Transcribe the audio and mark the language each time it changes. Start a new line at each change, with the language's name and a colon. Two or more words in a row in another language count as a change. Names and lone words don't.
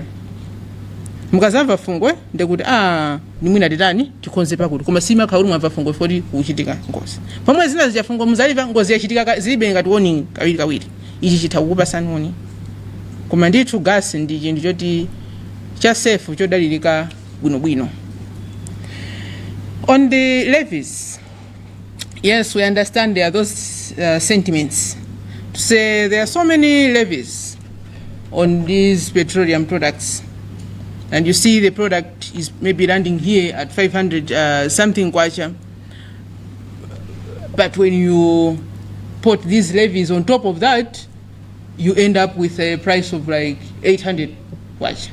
Nyanja: Mukazamva fungo ndi kuti ni mwina titani tikonze pakuti koma simakhala kuti mwamva fungo foti kuchitika ngozi. Pomwe zina zija fungo muzaiva ngozi yachitika zilibe ngati warning kawiri. Ichi chitha kukupasani warning. Koma ndithu gasi ndi chinthu choti cha safe chodalirika bwinobwino.
English: On the levies, yes, we understand there are those sentiments to say there are so many levies on these petroleum products, and you see the product is maybe landing here at 500 something kwacha, but when you put these levies on top of that, you end up with a price of like 800 kwacha.